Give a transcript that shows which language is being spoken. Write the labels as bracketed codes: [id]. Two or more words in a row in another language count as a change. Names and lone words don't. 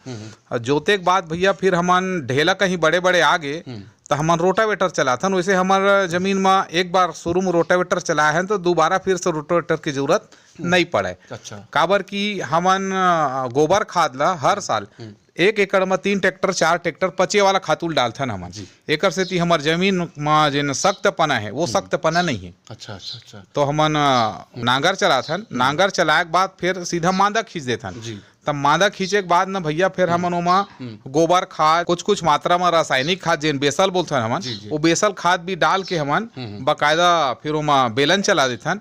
[hne] और जोते के बाद भैया फिर हमन ढेला कहीं बड़े बड़े आगे तो हमन रोटावेटर चलाथन। वैसे हमार जमीन में एक बार शुरू में रोटावेटर चलाए हैं तो दोबारा फिर से रोटावेटर की जरूरत नहीं पड़े। काबर की हमन गोबर खाद ला हर साल 1 एकड़ में 3 ट्रैक्टर 4 ट्रैक्टर पचे वाला खातूल डालथन हमन। एकर से ती हमार जमीन में जिन सख्त पना है वो सख्त पना नहीं है। तो हमन नांगर चलाथन, नांगर चलाए के बाद फिर सीधा मादा खींच देथन। तब मादा खींचे के बाद न भैया फिर हमन ओमा गोबर खाद कुछ मात्रा में रासायनिक खाद जिन बेसल बोलथन हमन वो बेसल खाद भी डाल के हमन बकायदा फिर ओमा बेलन चला देथन।